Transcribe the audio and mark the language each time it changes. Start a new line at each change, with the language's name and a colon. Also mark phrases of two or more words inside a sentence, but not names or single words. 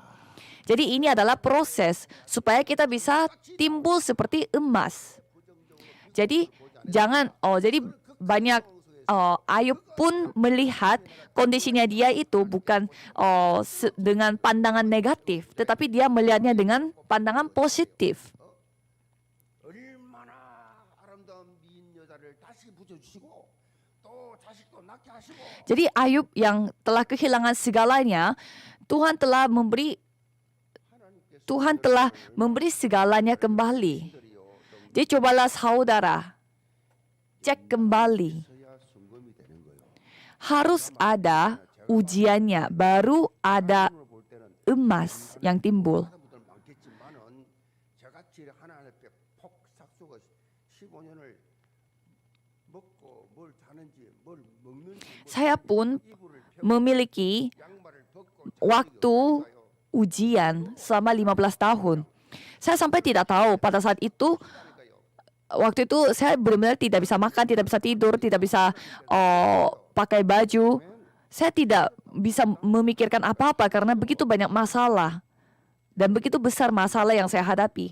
Indonesian: Jadi ini adalah proses supaya kita bisa timbul seperti emas. Jadi jadi banyak Ayub pun melihat kondisinya dia itu bukan dengan pandangan negatif, tetapi dia melihatnya dengan pandangan positif.
Korean: 얼마나 아름다운 미인 여자를 다시 붙여주시고 또 자식도 낳게 하시고
Indonesian: Jadi Ayub yang telah kehilangan segalanya, Tuhan telah memberi segalanya kembali. Jadi cobalah saudara, cek kembali.
Korean: 서야 순금이 되는 거예요.
Indonesian: Harus ada ujiannya, baru ada
Korean: 오늘 볼 때는
Indonesian: emas yang timbul.
Korean: 하는 분들 많겠지만은 저같이 하나님 앞에 폭삭 속아 15년을 먹고 뭘 자는지 뭘 먹는지
Indonesian: Saya pun
Korean: 이불을 펴고
Indonesian: memiliki
Korean: 양말을 벗고
Indonesian: waktu ujian selama 15 tahun. Saya sampai tidak tahu pada saat itu, waktu itu saya benar-benar tidak bisa makan, tidak bisa tidur, tidak bisa pakai baju. saya tidak bisa memikirkan apa-apa karena begitu banyak masalah dan begitu besar masalah yang saya hadapi.